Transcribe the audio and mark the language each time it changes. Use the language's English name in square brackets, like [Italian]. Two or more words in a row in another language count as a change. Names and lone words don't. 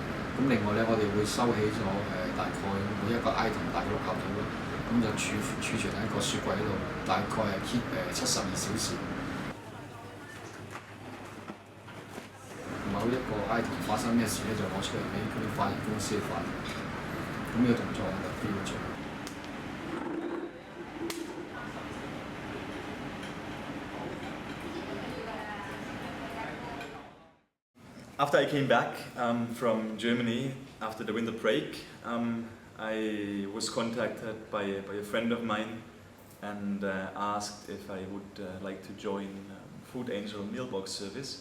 [Cantonese] 咁另外咧我哋會收起咗大概每一個 item 大概6盒到啦，咁就儲存喺個雪櫃度，大概係 keep 72小時。某一個 item 發生咩事咧，就攞出嚟俾嗰啲化驗公司去化驗。咁呢個動作我特別要做。 [English] After I came back from Germany after the winter break, I was contacted by a friend of mine and asked if I would like to join Food Angel Mealbox service.